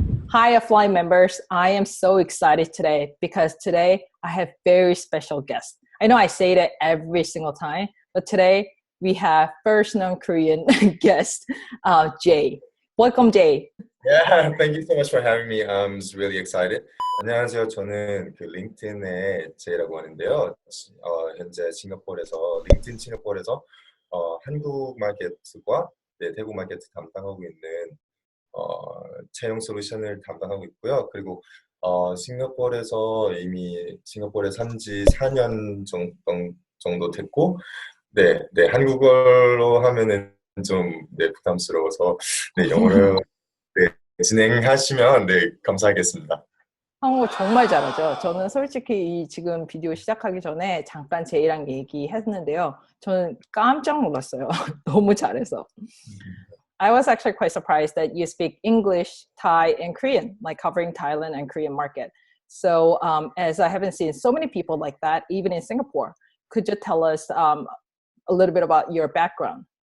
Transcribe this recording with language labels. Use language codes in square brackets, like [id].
[en] Hi, Offline members. I am so excited today because today I have very special guests. I know I say that every single time, but today we have first non-Korean guest, Jay. Welcome, Jay. Yeah, thank you so much for having me. I'm just really excited. [ko] 안녕하세요. 저는 그 링크드인의 제이라고 하는데요. 현재 싱가포르에서 링크드인 싱가포르에서 한국 마케트와 대구 마케트 담당하고 있는 채용 솔루션을 담당하고 있고요. 그리고 싱가포르에서 이미 싱가포르에 산지 4년 정도 됐고, 한국어로 하면은 좀 부담스러워서 영어로 진행하시면 감사하겠습니다. 한국어 정말 잘하죠. 저는 솔직히 지금 비디오 시작하기 전에 잠깐 제이랑 얘기했는데요. 저는 깜짝 놀랐어요. 너무 잘해서. [en] I was actually quite surprised that you speak English, Thai, and Korean, like covering Thailand and Korean market. So as I haven't seen so many people like that, even in Singapore, could you tell us a little bit about your background?